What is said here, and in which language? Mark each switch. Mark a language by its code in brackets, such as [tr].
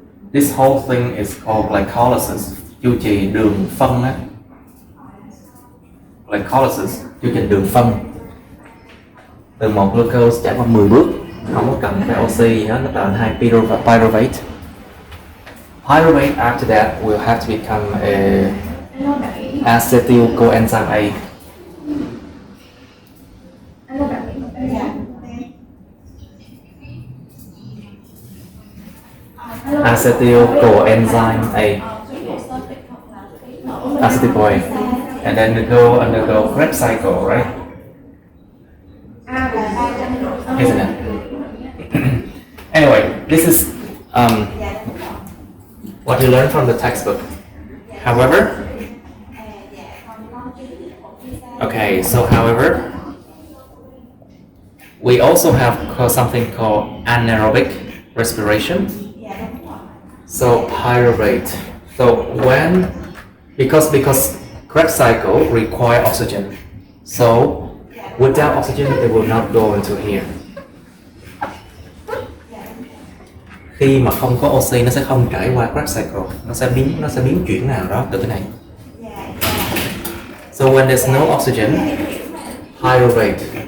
[en] This whole thing is called glycolysis, [vi] chu kỳ đường phân á. Glycolysis, chu trình đường phân. Từ 1 glucose trải qua 10 bước, không có cần phải oxy gì hết, nó tạo thành 2 pyruvate. [en] Pyruvate after that will have to become a acetyl coenzyme A. Acetyl coenzyme A. Acetyl CoA. And then it go undergo Krebs cycle, right? Isn't it? Anyway, this is what you learn from the textbook. However, we also have something called anaerobic respiration. So pyruvate. So because Krebs cycle require oxygen. So without oxygen, it will not go into here. [vi] Khi mà không có oxy, nó sẽ không trải qua Krebs cycle, nó sẽ biến chuyển nào đó từ cái này. [en] So when there's no oxygen, pyruvate.